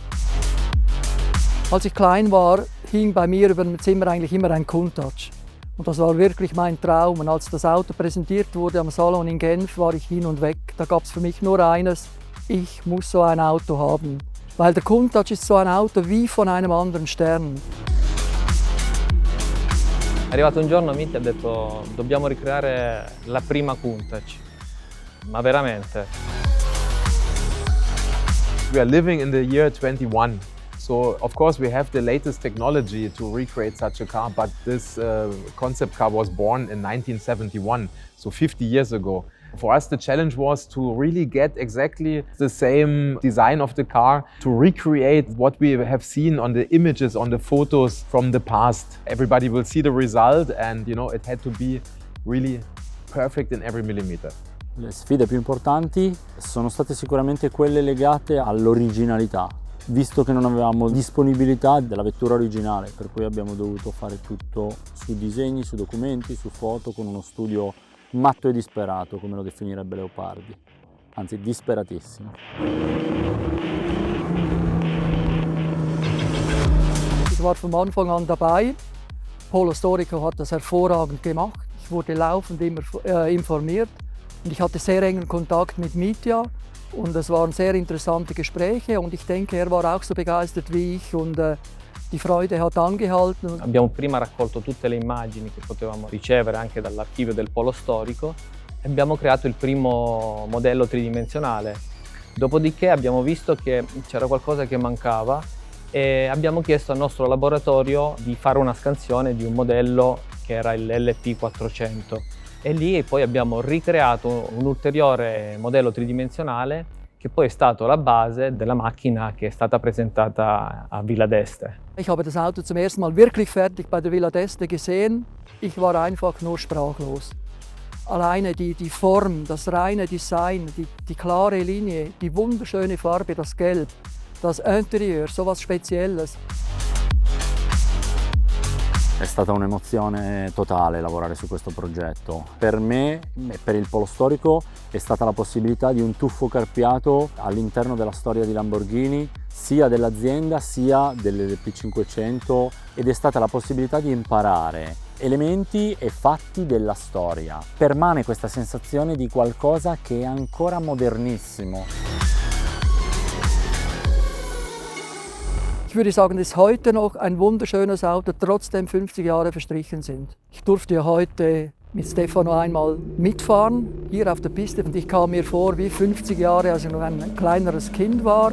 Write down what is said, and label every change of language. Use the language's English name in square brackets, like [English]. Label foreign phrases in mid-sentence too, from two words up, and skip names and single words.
[German] Als ich klein war, hing bei mir über dem Zimmer eigentlich immer ein Countach. Und das war wirklich mein Traum. Und als das Auto präsentiert wurde am Salon in Genf, war ich hin und weg. Da gab es für mich nur eines: ich muss so ein Auto haben. Weil der Countach ist so ein Auto wie von einem anderen Stern. [Italian] È arrivato un giorno, Mitty ha detto dobbiamo ricreare la prima Countach, ma veramente. [English] We are living in the year 21, so of course we have the latest technology to recreate such a car, but this concept car was born in 1971, so 50 years ago. For us the challenge was to really get exactly the same design of the car, to recreate what we have seen on the images, on the photos from the past. Everybody will see the result, and it had to be really perfect in every millimeter. [Italian] Le sfide più importanti sono state sicuramente quelle legate all'originalità, visto che non avevamo disponibilità della vettura originale, per cui abbiamo dovuto fare tutto su disegni, su documenti, su foto, con uno studio matto e disperato, come lo definirebbe Leopardi, anzi disperatissimo. [German] Ich war von Anfang an dabei. Polo Storico hat das hervorragend gemacht. Ich wurde laufend immer informiert und ich hatte sehr engen Kontakt mit Mitja und es waren sehr interessante Gespräche und ich denke, er war auch so begeistert wie ich und die Freude hat angehalten. [Italian] Abbiamo prima raccolto tutte le immagini che potevamo ricevere anche dall'archivio del Polo Storico e abbiamo creato il primo modello tridimensionale. Dopodiché abbiamo visto che c'era qualcosa che mancava e abbiamo chiesto al nostro laboratorio di fare una scansione di un modello che era il LP 400 e lì poi abbiamo ricreato un ulteriore modello tridimensionale che poi è stato la base della macchina che è stata presentata a Villa d'Este. [German] Ich habe das Auto zum ersten Mal wirklich fertig bei der Villa d'Este gesehen. Ich war einfach nur sprachlos. Alleine die Form, das reine Design, die klare Linie, die wunderschöne Farbe, das Gelb, das Interieur, so was Spezielles. [Italian] È stata un'emozione totale lavorare su questo progetto. Per me e per il Polo Storico è stata la possibilità di un tuffo carpiato all'interno della storia di Lamborghini, sia dell'azienda sia dell'LP500, ed è stata la possibilità di imparare elementi e fatti della storia. Permane questa sensazione di qualcosa che è ancora modernissimo. [German] Ich würde sagen, es ist heute noch ein wunderschönes Auto, trotzdem 50 Jahre verstrichen sind. Ich durfte ja heute mit Stefano einmal mitfahren, hier auf der Piste. Und ich kam mir vor wie 50 Jahre, als ich noch ein kleineres Kind war.